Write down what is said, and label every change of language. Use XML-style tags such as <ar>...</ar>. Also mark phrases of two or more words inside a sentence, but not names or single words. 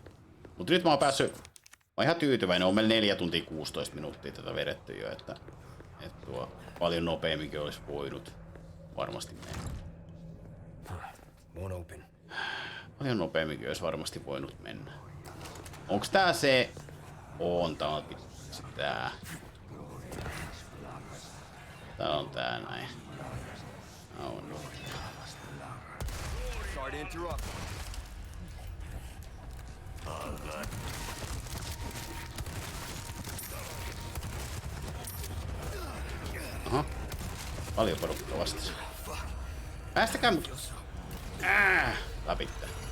<fi>Mutta nyt mä oon päässyt... Mä oon ihan tyytyväinen. On meillä 4 tuntia 16 minuuttia tätä vedetty jo, että tuo paljon nopeamminkin olisi voinut varmasti mennä.</fi> <en>Won't open.</en> <fi>Paljon nopeamminkin olisi varmasti voinut mennä. Onks tää se... On, tää on tää. Tää on tää näin. On.</fi> <en>Sorry to interrupt.</en> <fi>Aha. Paljon porukkaa vastasi. Päästäkää mut. Läpitte.</fi>